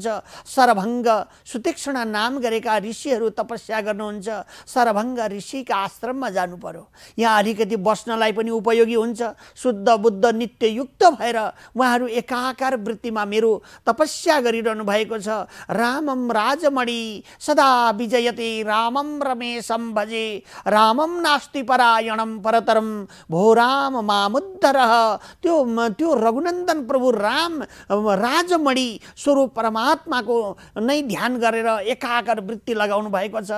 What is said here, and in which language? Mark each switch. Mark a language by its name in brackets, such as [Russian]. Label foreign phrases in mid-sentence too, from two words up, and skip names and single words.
[Nepali] सरभङ्ग सुतीक्ष्ण नाम गरेका ऋषिहरू तपस्या गर्नुहुन्छ। सरभङ्ग ऋषिका आश्रममा जानु पर्यो। यहाँ अलिकति बस्नलाई पनि उपयोगी हुन्छ। शुद्ध बुद्ध नित्ययुक्त भएर उहाँहरू एकाकार वृत्तिमा मेरो तपस्या गरिरहनु भएको छ। [Sanskrit] रामम राजमणि सदा विजयते रामम रमेशम भजे रामम नास्ति परायणम परतरम भो राम मामुद्धर। [Nepali] त्यो रघुनन्दन प्रभु राम राजमणि स्वरूप परमात्माको नै ध्यान गरेर एकाकार वृत्ति लगाउनु भएको छ।